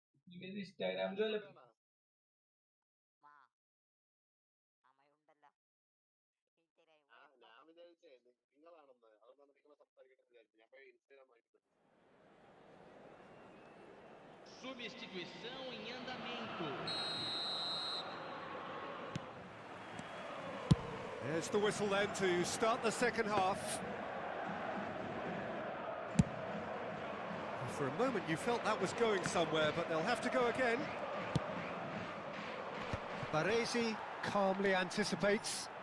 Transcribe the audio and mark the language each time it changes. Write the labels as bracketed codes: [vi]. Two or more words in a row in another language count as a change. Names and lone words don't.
[ml] Instagram jo മാ അമ്മയുണ്ടല്ലോ [pt] Substituição em andamento. [en] There's the whistle then to start the second half. For a moment you felt that was going somewhere, but they'll have to go again. Baresi calmly anticipates.